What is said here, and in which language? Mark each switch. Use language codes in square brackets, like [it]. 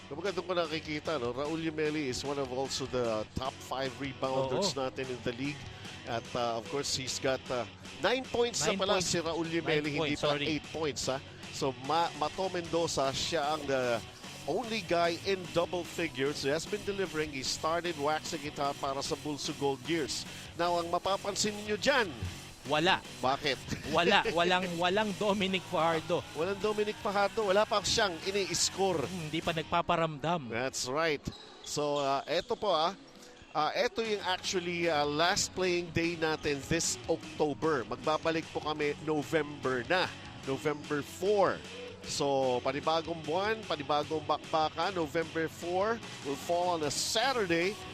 [tl] Kumbaga doon ko nakikita, [en] Raul Yemeli is one of also the top 5 rebounders natin in the league. At of course, he's got 9 points [tl] na pala si [en] Raul Yemeli, [tl] hindi pa [en] 8 points. So Mato Mendoza, [tl] siya ang [en] only guy in double figures. He has been delivering. He started waxing it out para sa BULSU Gold Gears. [tl] Now, ang mapapansin niyo dyan, wala. Bakit? Walang Dominic Fajardo. Walang Dominic Fajardo. Wala pa siyang ini-score. Hindi pa nagpaparamdam. [en] That's right. So, [tl] eto po eto yung [en] actually last playing day natin this October. [tl] Magbabalik po kami November na. November 4. [en] So, [tl] panibagong buwan, panibagong bakbaka. [en] November 4 will fall on a Saturday.